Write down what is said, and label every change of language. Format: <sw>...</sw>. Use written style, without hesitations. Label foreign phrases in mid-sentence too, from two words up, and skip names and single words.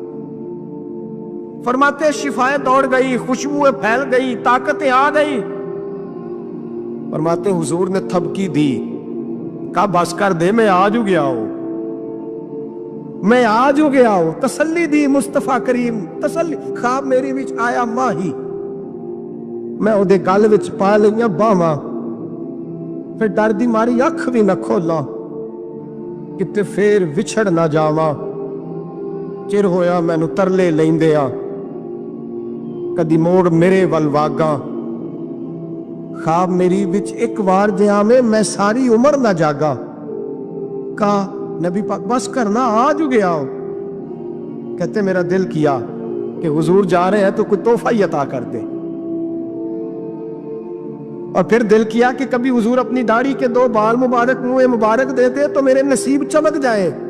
<ur>فرماتے شفائیں دوڑ گئی، خوشبوئیں پھیل گئی، طاقتیں آ گئی۔ فرماتے حضور نے تھپکی دی، کہا بس کر دے، میں آج ہو گیا ہوں، میں آج ہو گیا ہوں۔ تسلی دی مصطفیٰ کریم، تسلی۔</ur> <pa>خواب میری وچ آیا ماہی، میں اودے گل وچ پا لئیاں باواں، پھر ڈر دی ماری اکھ بھی نہ کھولا کتے پھر وچھڑ نہ جاواں۔ چر ہویا مینوں ترلے لیندیاں، کدی موڑ میرے ول واگاں۔ خواب میری وچ ایک وار جہاں میں ساری عمر نہ جاگا۔</pa> <ur>کہا نبی پاک بس کرنا، آج ہو گیا ہو۔ کہتے میرا دل کیا کہ حضور جا رہے ہیں تو کوئی تحفہ ہی عطا کر دے، اور پھر دل کیا کہ کبھی حضور اپنی داڑھی کے 2 بال مبارک منہ مبارک دیتے تو میرے نصیب چمک جائے۔</ur>